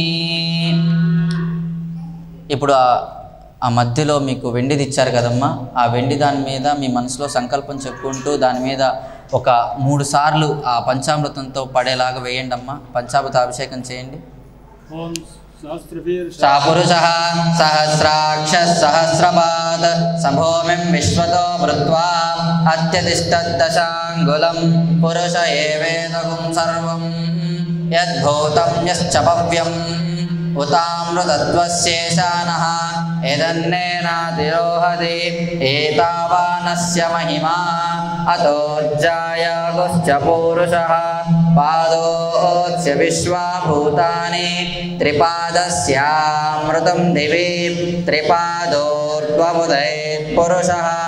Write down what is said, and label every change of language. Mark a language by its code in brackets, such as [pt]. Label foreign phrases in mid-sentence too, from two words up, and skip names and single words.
[te] ఇప్పుడు ఆ మధ్యలో మీకు వెండిది ఇచ్చారు కదమ్మా, ఆ వెండి దాని మీద మీ మనసులో సంకల్పం చెప్పుకుంటూ దాని మీద ఒక 3 సార్లు ఆ పంచామృతంతో పడేలాగా వేయండి అమ్మా. పంచామృత అభిషేకం చేయండి. [sa] ఓం सा पुरुषः सहस्राक्षः सहस्रपात् सभूमिं विश्वतो भृत्वा अत्यतिष्ठद्दशाङ्गुलं पुरुष एवेदगुं सर्वं यद्भूतं यश्च भव्यम् उतामृतत्वस्येषानः यदन्नेनातिरोहति एतावानस्य महिमा अतोज्जायागुश्च पूरुषः पादोऽस्य विश्वाभूतानि त्रिपादस्यामृतं दिवि त्रिपादोर्ध्वमुदयेत् पुरुषः